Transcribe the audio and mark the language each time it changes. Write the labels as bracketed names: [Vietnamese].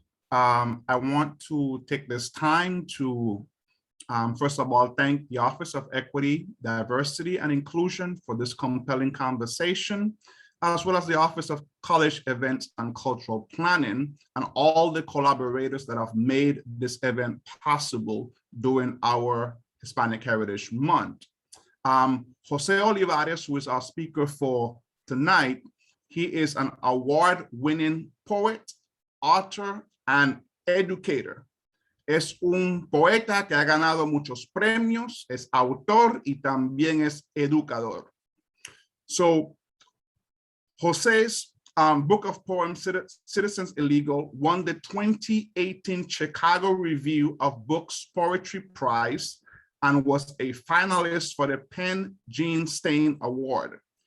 [English] I want to take this time to, first of all, thank the Office of Equity, Diversity, and Inclusion for this compelling conversation, as well as the Office of College Events and Cultural Planning, and all the collaborators that have made this event possible during our Hispanic Heritage Month. José Olivarez, who is our speaker for tonight, he is an award-winning poet, author, and educator. [Spanish] Es un poeta que ha ganado muchos premios, es autor y también es educador. [English] So, José's book of poems, Citizens Illegal, won the 2018 Chicago Review of Books Poetry Prize and was a finalist for the Penn Gene Stein Award.